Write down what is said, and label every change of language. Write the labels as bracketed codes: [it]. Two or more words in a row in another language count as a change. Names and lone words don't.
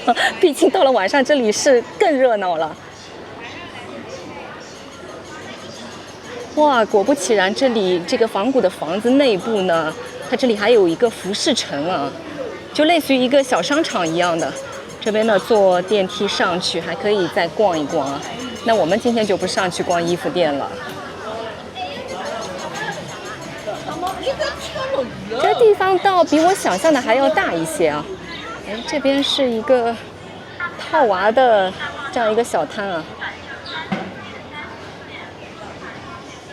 [zh] 畢竟到了晚上這裡是更熱鬧了。哇，果不其然，這裡這個仿古的房子內部呢，它這裡還有一個服飾城啊，就類似於一個小商場一樣的。這邊呢，坐電梯上去還可以再逛一逛啊。那我們今天就不上去逛衣服店了。這地方倒比我想象的還要大一些啊。哎，這邊是一個套娃的這樣一個小攤啊。